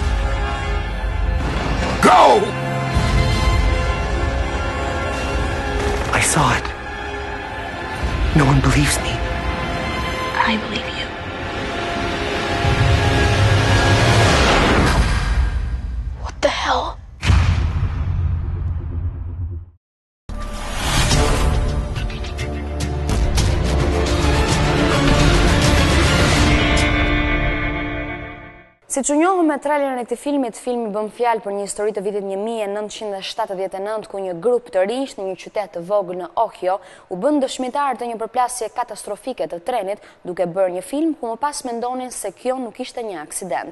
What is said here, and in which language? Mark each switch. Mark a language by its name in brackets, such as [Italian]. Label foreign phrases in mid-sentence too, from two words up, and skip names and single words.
[English] Go! I saw it. No one believes me. I believe you. What the hell? [Albanian] Si që njohëm me trailerin e këtij filmi bën fjalë për një histori të vitit 1979 ku një grup të rinj në një qytet të vogël në Ohio u bën dëshmitar të një përplasje katastrofike të trenit duke bërë një film ku më pas mendonin se kjo nuk ishte një aksident.